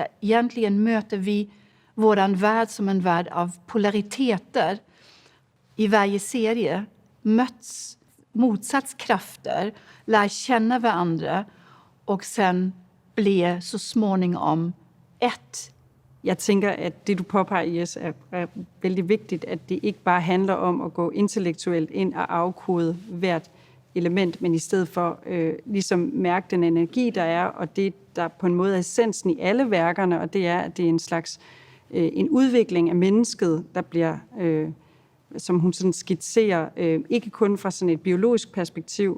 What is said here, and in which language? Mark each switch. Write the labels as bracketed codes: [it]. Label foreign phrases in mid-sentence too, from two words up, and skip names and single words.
[sv] Egentligen möter vi våran värld som en värld av polariteter. I varje serie möts motsatskrafter lär känna varandra och sen blir så småningom ett. [da] Jeg tænker, at det, du påpeger, Iris, er vældig vigtigt, at det ikke bare handler om at gå intellektuelt ind og afkode hvert element, men i stedet for ligesom mærke den energi, der er, og det, der på en måde er essensen i alle værkerne, og det er, at det er en slags en udvikling af mennesket, der bliver, som hun sådan skitserer, ikke kun fra sådan et biologisk perspektiv.